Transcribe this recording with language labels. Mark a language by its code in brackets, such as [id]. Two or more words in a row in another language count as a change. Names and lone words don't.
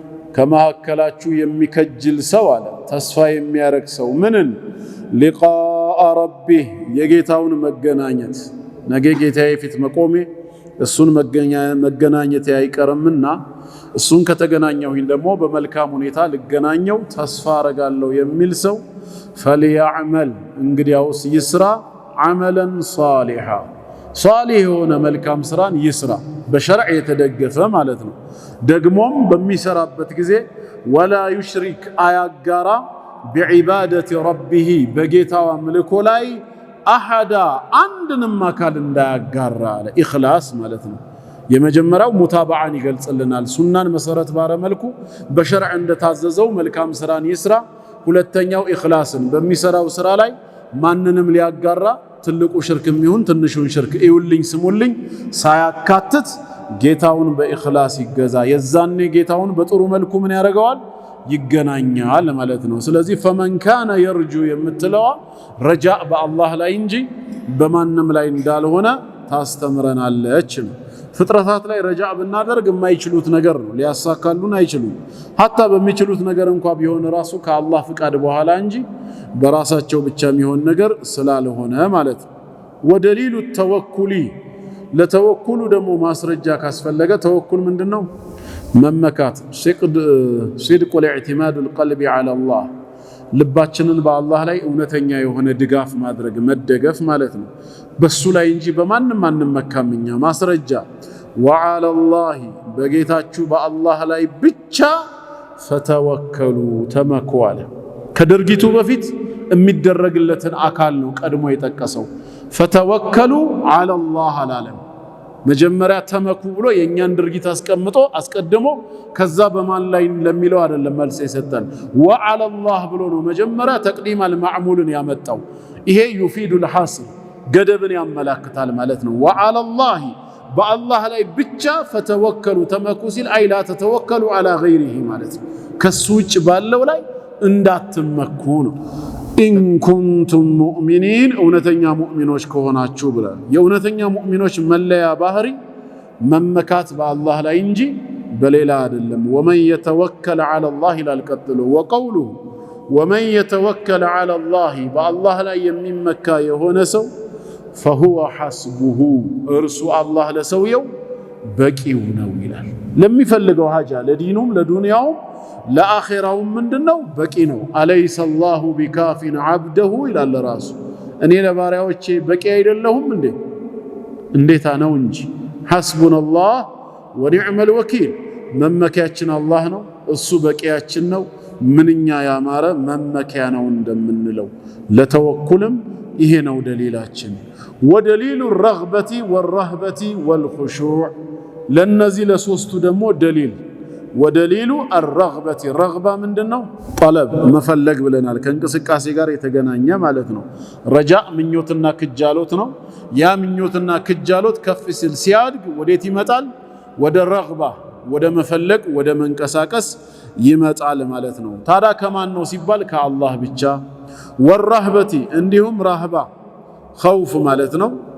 [am] ከማከላችሁ የሚከጅል ሰው አለ ተስፋ የሚያረግ ሰው ምንን [ar] لقاء ربه [am] የጌታውን መገናኘት ነገ ጌታዬ ፊት መቆሜ እሱን መገናኘት አይቀርምና እሱን ከተገናኘሁኝ ደግሞ በመልካም ሁኔታ ልገናኘው ተስፋ አረጋለሁ የሚል ሰው فليعمل እንግዲያውስ ይስራ [ar] عملا صالحا [am] صالح የሆነ መልካም ስራን ይስራ በሸርዕ የተደገፈ ማለት ነው ደግሞም በሚሰራበት ጊዜ [ar] ولا يشرك [am] አያጋራ [ar] بعبادة ربه [am] በጌታው አምልኮ ላይ አሐዳ አንድንም አካል እንዳያጋራ አለ ኢኽላስ ማለት ነው የመጀመሪያው ሙታባዓን ይገልጽልናል ሱናን መሰረት ባረ መልኩ በሸርዕ እንደታዘዘው መልካም ስራን ይስራ ሁለተኛው ኢኽላስን በሚሰራው ስራ ላይ ማንንም ሊያጋራ ትልቁ ሽርክም ይሁን ትንሹን ሽርክ ይውልኝ ስሙልኝ ሳያካትት ጌታውን በኢኽላስ ይገዛ የዛኔ ጌታውን በጥሩ መልኩ ምን ያደርገዋል ይገናኛል ማለት ነው ስለዚህ [ar] فمن كان يرجو [am] የምትለዋ ረጃእ በአላህ ላይ እንጂ በማንም ላይ እንዳልሆነ ታስተምረናለች ፍጥረታት ላይ ረጃእ ብናደርግ የማይችሉት ነገር ነው ሊያሳካሉን አይችሉም hatta በሚችሉት ነገር እንኳን ቢሆን ራሱ ከአላህ ፍቃድ በኋላ እንጂ በራሳቸው ብቻ የሚሆን ነገር ስላልሆነ ማለት ነው [ar] ودليل التوكل [am] ለተወኩሉ ደግሞ ማስረጃ ካስፈለገ ተወኩል ምንድነው መመካት [ar] صدق الاعتماد القلب على الله [am] ልባችንን በአላህ ላይ እውነተኛ የሆነ ድጋፍ ማድረግ መደገፍ ማለት ነው በሱ ላይ እንጂ በማንም አንመካምኛ ማስረጃ [ar] وعلى الله [am] በጌታችሁ በአላህ ላይ ብቻ ፈተወከሉ ተመኩዋለ ከድርጊቱ በፊት የሚደረግለትን አካል ነው ቀድሞ የጠቀሰው ፈተወከሉ [ar] على الله [am] አላለም መጀመሪያ ተመኩ ብሎ የኛን ድርጊት አስቀድሞ ከዛ በማን ላይ ለሚለው አይደለም መልስ የሰጠን [ar] وعلى الله [am] ብሎ ነው መጀመሪያ ተቅዲም المعمولን ያመጣው ይሄ [ar] يفيد الحصر [am] ገደብን ያመላክታል ማለት ነው [ar] وعلى الله [am] በአላህ ላይ ብቻ ፈተወከሉ ተመኩ ሲል [ar] أي لا تتوكلوا على غيره [am] ማለት ነው ከሱ ውጭ ባለው ላይ እንዳትመኩ ነው [ar] إن كنتم مؤمنين [am] እውነተኛ ሙእሚኖች ከሆናችሁ ብሏል የእውነተኛ ሙእሚኖች መለያ ባህሪ መመካት በአላህ ላይ እንጂ በሌላ አይደለም ወመን የተወከለ [ar] على الله [am] ላልቀጥሉ وقوله [ar] ومن يتوكل على الله [am] በአላህ ላይ የሚመካ የሆነ ሰው [ar] فهو حسبه [am] እርሱ አላህ ለሰውየው በቂው ነው ይላል ለሚፈልገው ሀጃ ለዲኑም ለዱንያውም ለአኺራው ምንድነው በቂ ነው አለይሰ [ar] الله بكاف عبده [am] ይላል ራሱ እኔ ለባሪያዎቼ በቂ አይደለሁም እንዴታ ነው እንጂ [ar] حسبنا الله ونعم الوكيل [am] መመኪያችን አላህ ነው እሱ በቂያችን ነው ምንኛ ያማረ መመኪያ ነው እንደምንለው ለተወኩልም ይሄ ነው ደሊላችን [ar] ودليل الرغبة والرهبة والخشوع [am] ለነዚህ ለሶስቱ ደግሞ ደሊል [ar] ودليل الرغبة [am] الرغبة ምንድነው طلب መፈለግ ብለናል ከእንቅስቃሴ ጋር የተገናኘ ማለት ነው ረጃእ ምኞትና ክጃሎት ነው ያ ምኞትና ክጃሎት ከፍ ሲል ሲያድግ ወዴት ይመጣል ወደ ረግባ ወደ መፈለግ ወደ መንቀሳቀስ ይመጣል ማለት ነው ታዳ ከማን ነው ሲባል ከአላህ ብቻ والرهبة እንዲሁም ረህባ خوف ማለት ነው